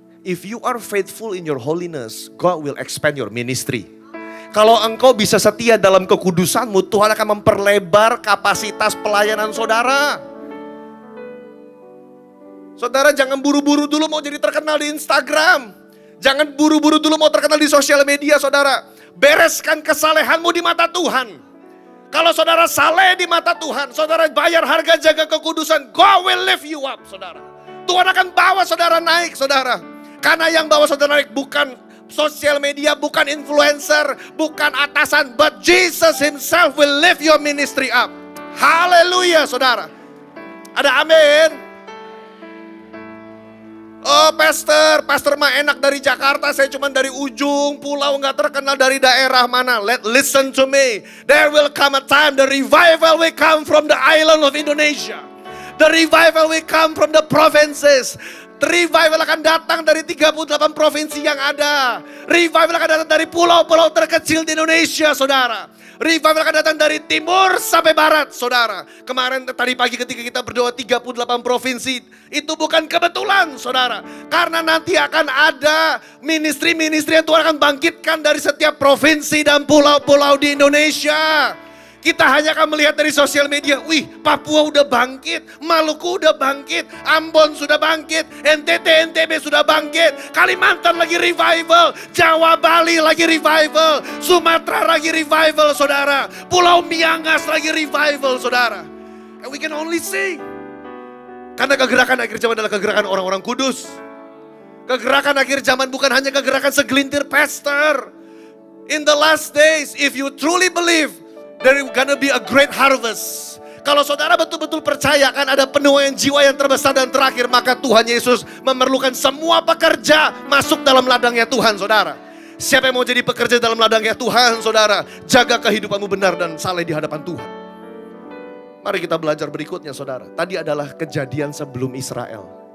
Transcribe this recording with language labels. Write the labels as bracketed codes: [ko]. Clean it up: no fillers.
[en] If you are faithful in your holiness, God will expand your ministry. [id] Kalau engkau bisa setia dalam kekudusanmu, Tuhan akan memperlebar kapasitas pelayanan saudara. Saudara jangan buru-buru dulu mau jadi terkenal di Instagram. Jangan buru-buru dulu mau terkenal di sosial media, saudara. Bereskan kesalehanmu di mata Tuhan. Kalau saudara saleh di mata Tuhan, saudara bayar harga jaga kekudusan, [en] God will lift you up, [id] saudara. Tuhan akan bawa saudara naik, saudara. Karena yang bawa saudara naik bukan sosial media, bukan influencer, bukan atasan, [en] but Jesus himself will lift your ministry up. [id] Haleluya, saudara. Ada amin. Oh pastor mah enak dari Jakarta, saya cuma dari ujung pulau, gak terkenal dari daerah mana. [en] Listen to me, there will come a time the revival will come from the island of Indonesia. The revival will come from the provinces. [id] Revival akan datang dari 38 provinsi yang ada. Revival akan datang dari pulau-pulau terkecil di Indonesia, saudara. Revival akan datang dari timur sampai barat, saudara. Kemarin tadi pagi ketika kita berdoa 38 provinsi, itu bukan kebetulan, saudara. Karena nanti akan ada ministry-ministry yang Tuhan akan bangkitkan dari setiap provinsi dan pulau-pulau di Indonesia. Kita hanya akan melihat dari sosial media, wih Papua udah bangkit, Maluku udah bangkit, Ambon sudah bangkit, NTT, NTB sudah bangkit, Kalimantan lagi revival, Jawa Bali lagi revival, Sumatera lagi revival saudara, Pulau Miangas lagi revival saudara. [en] And we can only see. [id] Karena kegerakan akhir zaman adalah kegerakan orang-orang kudus. Kegerakan akhir zaman bukan hanya kegerakan segelintir pastor. [en] In the last days, if you truly believe, there is gonna be a great harvest. [id] Kalau saudara betul-betul percaya akan ada penuaian jiwa yang terbesar dan terakhir, maka Tuhan Yesus memerlukan semua pekerja masuk dalam ladangnya Tuhan, saudara. Siapa yang mau jadi pekerja dalam ladangnya Tuhan, saudara? Jaga kehidupanmu benar dan saleh di hadapan Tuhan. Mari kita belajar berikutnya, saudara. Tadi adalah kejadian sebelum Israel.